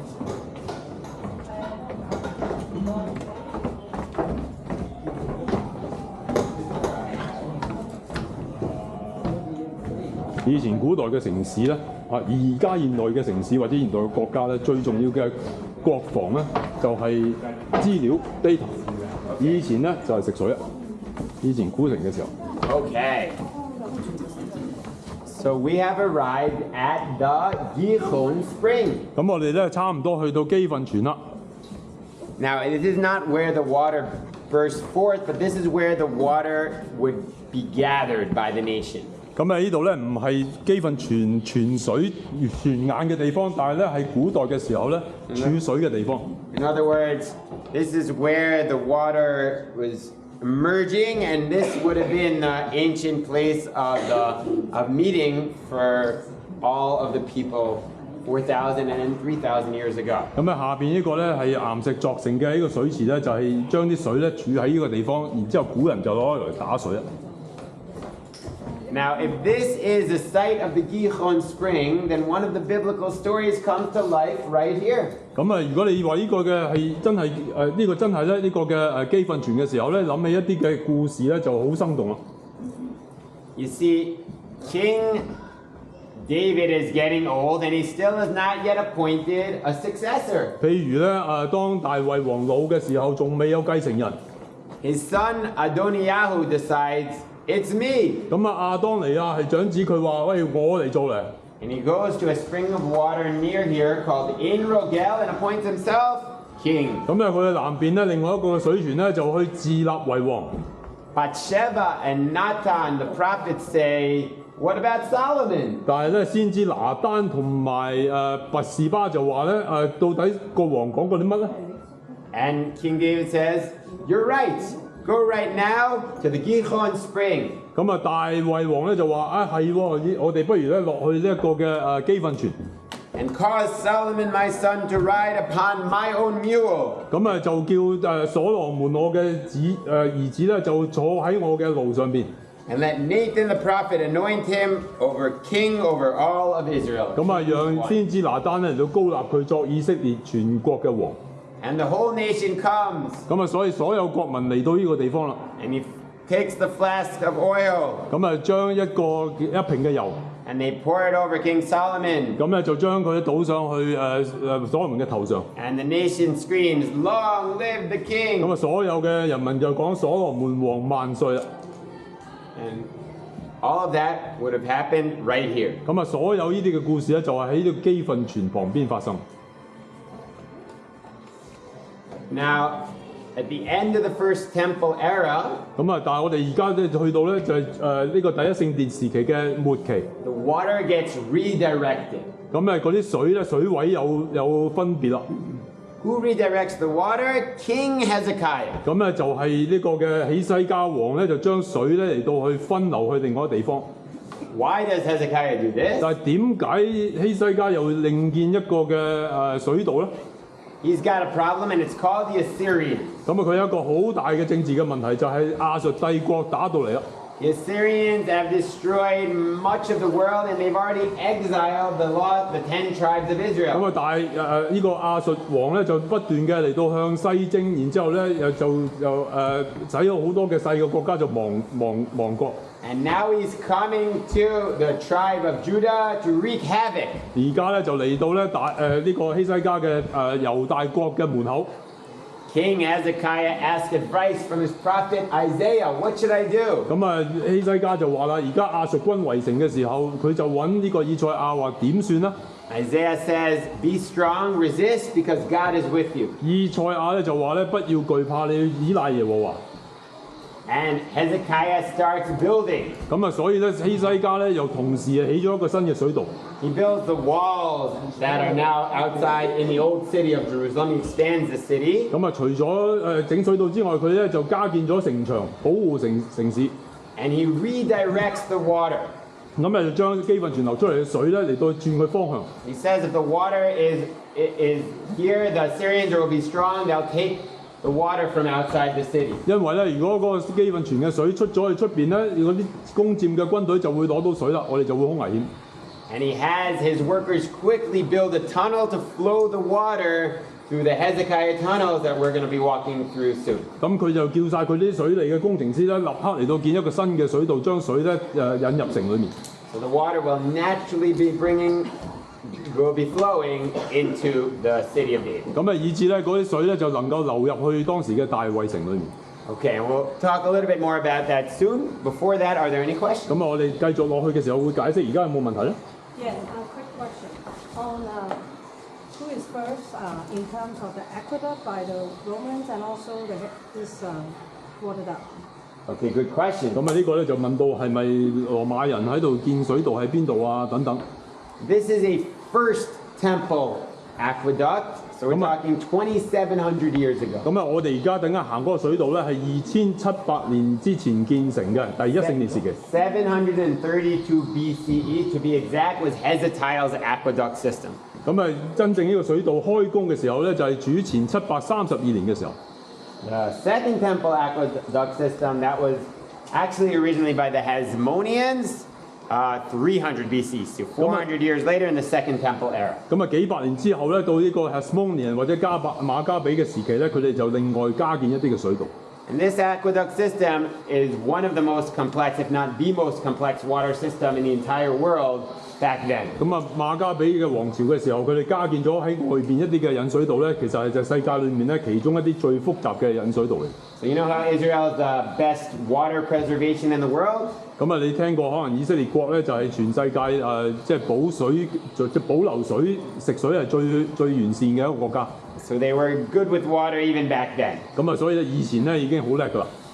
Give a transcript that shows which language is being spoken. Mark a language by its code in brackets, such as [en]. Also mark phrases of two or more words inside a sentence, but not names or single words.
[yue] 以前古代嘅城市咧，而家現代嘅城市或者現代嘅國家咧，最重要嘅國防咧就係資料 data。以前咧就係食水啊，以前古城嘅時候。 [en] Okay. So we have arrived at the Gihon Spring. [yue] 咁我哋咧差唔多去到基訓泉啦。 [en] Now, this is not where the water burst forth, but this is where the water would be gathered by the nation. [yue] 咁喺呢度咧唔係基訓泉泉水泉眼嘅地方，但係咧係古代嘅時候咧儲水嘅地方。 [en] In other words, this is where the water was emerging, and this would have been the ancient place of meeting for all of the people 4,000 and 3,000 years ago. [yue] 咁啊，下邊呢個咧係岩石作成嘅呢個水池咧，就係將啲水咧儲喺呢個地方，然之後古人就攞嚟打水啦。 [en] Now, if this is the site of the Gihon Spring, then one of the biblical stories comes to life right here. [yue] 咁啊，如果你話呢個嘅係真係呢個真係咧呢個嘅基訓泉嘅時候咧，諗起一啲嘅故事咧就好生動啦。 [en] You see, King David is getting old, and he still has not yet appointed a successor. [yue] 譬如咧當大衛王老嘅時候，仲未有繼承人。 [en] His son Adoniyahu decides, "It's me." [yue] 咁啊，亞當尼亞係長子，佢話：喂，我嚟做嚟。 [en] And he goes to a spring of water near here called En Rogel and appoints himself king. [yue] 咁咧，佢嘅南邊咧，另外一個水泉咧，就去自立為王。 [en] Bathsheba and Natan, the prophets, say, "What about Solomon?" [yue] 但係咧，先知拿單同埋拔士巴就話咧到底個王講過啲乜咧？ [en] And King David says, "You're right. Go right now to the Gihon Spring." [yue] 咁啊，大衛王咧就話：係喎，我哋不如咧落去呢一個嘅基訓泉。 [en] And cause Solomon my son to ride upon my own mule. [yue] 咁啊，就叫所羅門我嘅兒子咧，就坐喺我嘅路上邊。 [en] And let Nathan the prophet anoint him over king over all of Israel. [yue] 咁啊，讓先知拿單咧嚟到高立佢作以色列全國嘅王。 [en] And the whole nation comes. [yue] 咁啊，所以所有國民嚟到呢個地方啦。 [en] And he takes the flask of oil. [yue] 咁啊，將一瓶嘅油， [en] And they pour it over King Solomon. [yue] 咁咧就將佢倒上去所羅門嘅頭上。 [en] And the nation screams, "Long live the [yue] 咁 [en] king!" [yue] 啊，所有嘅人民就講所羅門王萬歲啦。 [en] And all of that would have happened right here. [yue] 咁啊，所有呢啲嘅故事咧，就係喺呢個基訓泉旁邊發生。 [en] Now, at the end of the first temple era, [yue] 咁啊，但係我哋而家咧去到咧就係呢個第一聖殿時期嘅末期。 [en] the water gets redirected. [yue] 咁嗰啲水咧水位有分別啦。 [en] Who redirects the water? King Hezekiah. [yue] 咁咧就係呢個嘅起西家王咧，就將水咧嚟到去分流去另外一個地方。 [en] Why does Hezekiah do this? [yue] 但係點解希西家又會另建一個嘅水道咧？ [en] He's got a problem, and it's called the Assyrians. [yue] 咁啊，佢有一個好大嘅政治嘅問題，就係亞述帝國打到嚟啦。 [en] The Assyrians have destroyed much of the world, and they've already exiled the 10 tribes of [yue] 咁 [en] Israel. [yue] 啊，但係呢個亞述王咧就不斷嘅嚟到向西征，然之後咧又使咗好多嘅細嘅國家就亡國。 [en] And now he's coming to the tribe of Judah to wreak havoc. [yue] 而家咧就嚟到咧呢個希西家嘅猶大國嘅門口。 [en] King Hezekiah asked advice from his prophet Isaiah. What should I do? [yue] 咁啊，希西家就話啦，而家亞述軍圍城嘅時候，佢就揾呢個以賽亞話點算呢？ [en] Isaiah says, "Be strong, resist, because God is with you." [yue] 以賽亞咧就話咧，不要懼怕，你要依賴耶和華。 [en] And Hezekiah starts building. [yue] 咁啊，所以咧希西家咧又同時起咗一個新嘅水道。 [en] He builds the walls that are now outside in the old city of Jerusalem. He extends the city. [yue] 咁啊，除咗整水道之外，佢咧就加建咗城牆，保護城市。 [en] And he redirects the water. [yue] 咁啊，就將基訓泉流出嚟嘅水咧嚟到轉佢方向。 [en] He says if the water is here, the Assyrians will be strong. They'll take the water from outside the city. [yue] 因為咧，如果嗰個基訓泉嘅水出咗去出邊咧，嗰啲攻佔嘅軍隊就會攞到水啦，我哋就會好危險。 [en] And he has his workers quickly build a tunnel to flow the water through the Hezekiah tunnels that we're going to be walking through soon. [yue] 咁佢就叫晒佢啲水利嘅工程師咧，立刻嚟到建一個新嘅水道，將水咧引入城裏面。 [en] So the water will naturally be flowing into the city of David. [yue] 咁啊，以致咧嗰啲水咧就能夠流入去當時嘅大衛城裏面。 [en] Okay, and we'll talk a little bit more about that soon. Before that, are there any questions? [yue] 咁啊，我哋繼續落去嘅時候會解釋，而家有冇問題咧？ [en] Yeah, a quick question on who is first in terms of the aqueduct by the Romans and also this water duct. Okay, good question. [yue] 咁啊，呢個咧就問到係咪羅馬人喺度建水道喺邊度啊？等等。 [en] This is a first temple aqueduct. So we're Come on. talking 2,700 years ago. [yue] 咁啊，我哋而家等間行嗰個水道咧係2700年之前建成嘅，第一聖殿時期。 [en] 732 BCE, to be exact, was Hezekiah's aqueduct system. [yue] 咁啊，真正呢個水道開工嘅時候咧，就係主前732年嘅時候。 [en] The Second Temple aqueduct system, that was actually originally by the Hasmoneans, 300 BC, so 400 years later in the Second Temple era. [yue] 咁啊，幾百年之後咧，到呢個 Hasmonean 或者馬加比嘅時期咧，佢哋就另外加建一啲嘅水道。 [en] And this aqueduct system is one of the most complex, if not the most complex water system in the entire world back then. [yue] 咁啊，馬加比嘅王朝嘅時候，佢哋加建咗喺外邊一啲嘅引水道咧，其實係就世界裏面咧其中一啲最複雜嘅引水道嚟。 [en] So you know how Israel is the best water preservation in the world? [yue] 咁啊，你聽過可能以色列國咧就係全世界即係保水、即係保留水、食水係最完善嘅一個國家。 [en] So they were good with water even back then. [yue] 咁啊，所以咧以前咧已經好叻㗎啦。